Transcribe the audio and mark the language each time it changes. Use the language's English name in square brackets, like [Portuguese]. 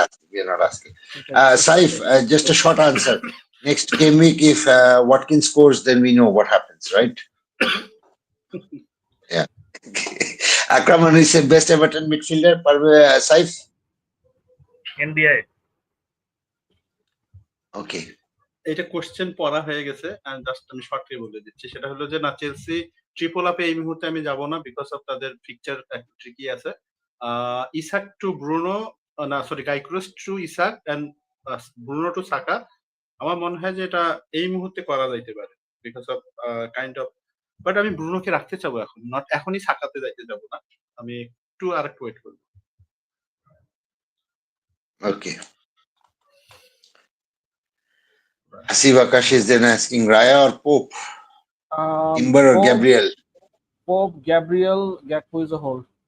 [English] we are not asking Saif just a short answer next game week if Watkins scores then we know what happens right yeah Akraman is the best Everton midfielder Saif NBI okay [Bangla] এটা question পড়া হয়ে গেছে and just আমি shortly বলে দিচ্ছি সেটা হলো যে না চেলসি ট্রিপল আপে এই মুহূর্তে আমি যাব না [English] because of [Bangla] তাদের পিকচার একটু ট্রিকি আছে ইসাক টু ব্রুনো না sorry গাইক্রোস two Ishaq and Bruno two সাকা আমার মনে হয় যে এটা এই মুহূর্তে করা যাইতে পারে because of [English] kind of [Bangla] but আমি ব্রুনোকে রাখতে চাবো এখন নট এখনই সাকাতে যাইতে যাব না আমি একটু আরেকটু ওয়েট করব [English] okay Asif Akash is then asking Raya or Pope? Timber or Gabriel? Pope, Gabriel, Gakpo is a hold.